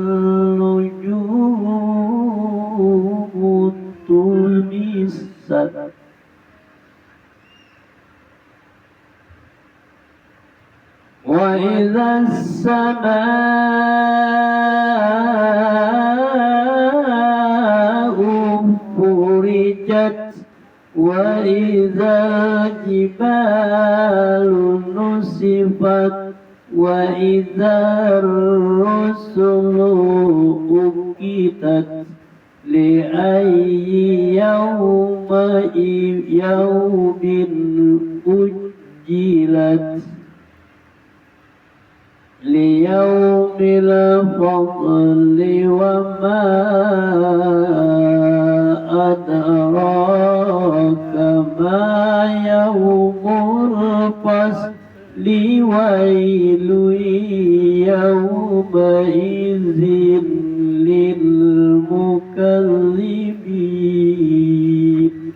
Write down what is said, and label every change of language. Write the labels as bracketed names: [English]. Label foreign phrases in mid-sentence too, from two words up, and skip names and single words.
[Arabic] النجوم طمست وإذا الـ السماء فرجت وإذا الجبال نسفت وإذا الرسل أقتت لأي يوم أجلت ليوم الفضل وما أدراك ما يوم الفصل ويل يومئذ للمكذبين.